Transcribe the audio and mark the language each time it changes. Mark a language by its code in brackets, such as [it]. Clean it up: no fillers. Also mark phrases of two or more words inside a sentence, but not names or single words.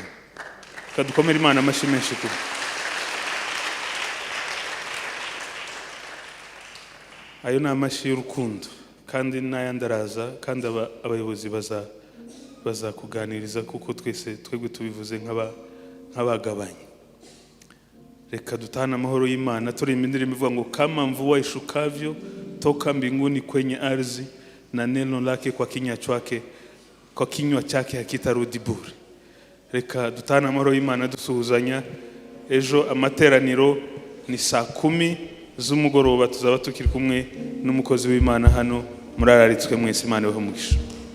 [rw] Kadukomere Imana amashyi menshi kuko ayo ni amashyi y'urukundo kandi n'ayandaraza, kandi abayobozi bazakuganiriza kuko twebwe tubivuze nk'abagabanye. Reka dutahane amahoro y'Imana turimba indirimbo ivuga ngo [sw] kama mvua ishukavyo toka mbinguni kwenye ardhi na neno lake kwa kinywa chake hakitarudi bure. [rw] Reka dutahane amahoro y'Imana dusuhuzanya. Ejo amateraniro ni 10:00 z'umugoroba, tuzaba tukiri kumwe n'umukozi w'Imana hano. Murararitswe mwese, Imana ibahe umugisha.